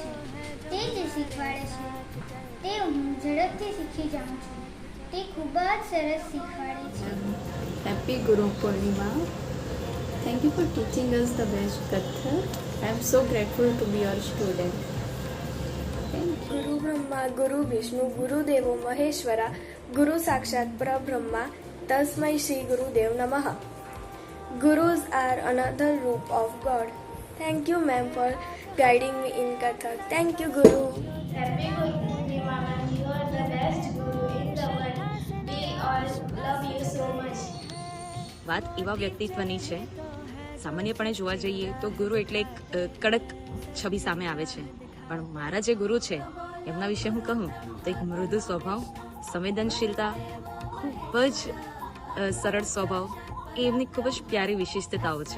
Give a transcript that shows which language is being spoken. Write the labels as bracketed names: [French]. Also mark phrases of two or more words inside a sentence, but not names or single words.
[Gujarati] તે જે શીખવાડે છે તે હું ઝડપથી શીખી જાઉં છું. તે ખૂબ જ સરસ શીખવાડે છે. [English] Happy Guru Purnima. Thank you for teaching us the best Kathak. I am so grateful to be your student. Thank you. [Sanskrit] गुरु ब्रह्मा गुरु विष्णु गुरुदेवो महेश्वरा गुरु साक्षात परब्रह्मा तस्मै श्री गुरुदेव नमः. [English] Gurus are another roop of God. Thank you ma'am for guiding me in Kathak. Thank you Guru. Happy Guru Purnima ma'am. You are the best guru in the world. We all love you so much. [Gujarati] વાત એવા વ્યક્તિત્વની છે. સામાન્યપણે જોવા જઈએ તો ગુરુ એટલે એક કડક છબી સામે આવે છે, પણ મારા જે ગુરુ છે એમના વિશે હું કહું તો એક મૃદુ સ્વભાવ, સંવેદનશીલતા, ખૂબ જ સરળ સ્વભાવ એ એમની ખૂબ જ પ્યારી વિશિષ્ટતાઓ છે.